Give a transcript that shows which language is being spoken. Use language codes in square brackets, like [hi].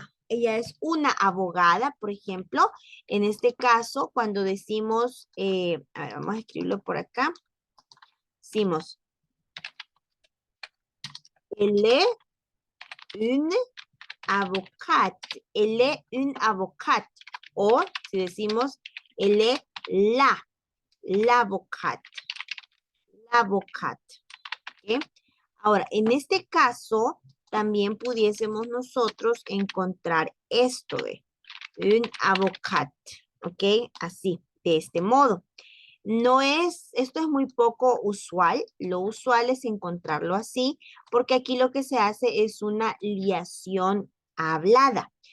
[es] Ella es una abogada, por ejemplo. En este caso, cuando decimos, a ver, vamos a escribirlo por acá. Decimos, [fr] elle est une avocate. Elle est une avocate. [es] O si decimos, [fr] elle est l'avocate. L'avocate. ¿Okay? [es] Ahora, en este caso, también pudiésemos nosotros encontrar esto de un avocate, ¿ok? Así, de este modo. Esto es muy poco usual. Lo usual es encontrarlo así, porque aquí lo que se hace es una liación hablada.